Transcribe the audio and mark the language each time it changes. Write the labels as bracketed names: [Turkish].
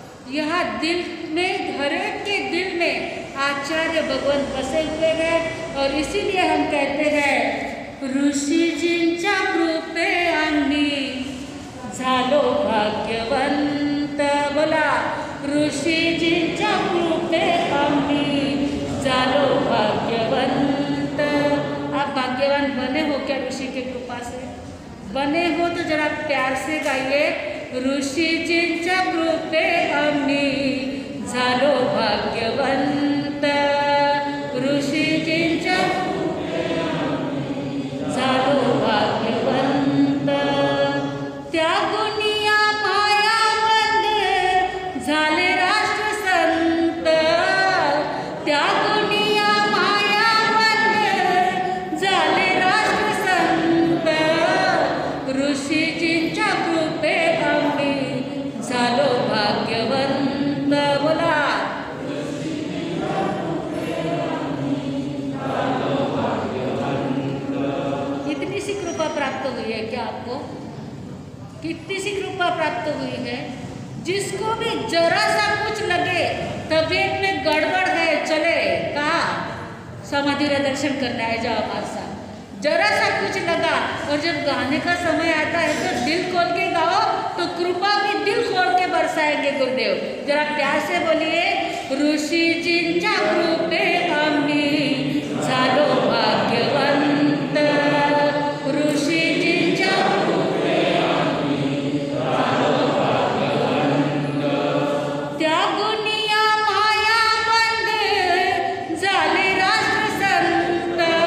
[Hindi] यहाँ दिल में, हर एक के दिल में आचार्य भगवान बसे हुए हैं और इसीलिए हम कहते हैं [Marathi] ऋषीजींच्या कृपे आम्ही झालो भाग्यवंत। बोला ऋषीजींच्या कृपे आम्ही झालो भाग्यवंत। [Hindi] आप भाग्यवान बने हो क्या ऋषि की कृपा से? बने हो तो जरा प्यार से गाइए। [Marathi] ऋषीजींच्या कृपे आम्ही झालो भाग्यवंत, ऋषीजींच्या झालो भाग्यवंत, त्यागुनी या मायावंत झाले राष्ट्रसंत, त्यागुनी या मायावंत झाले राष्ट्रसंत, ऋषीजींच्या कृपे आम्ही झालो भाग्यवंत। [Hindi] बोला कितनी सी कृपा प्राप्त हुई है क्या आपको? कितनी सी कृपा प्राप्त हुई है? जिसको भी जरा सा कुछ लगे तबीयत में गड़बड़ है, चले कहा समाधि दर्शन करने आए जाओ हमारे साथ। जरा सा कुछ लगा और जब गाने का समय आता है तो दिल खोल के गाओ तो कृपा भी दिल खोल के बरसाएंगे गुरुदेव। जरा प्यार से बोलिए। [Marathi] ऋषीजींच्या कृपे आम्ही झालो भाग्यवंत, ऋषीजींच्या कृपे आम्ही झालो भाग्यवंत, त्यागुनी या मायावंत झाले राष्ट्रसंत,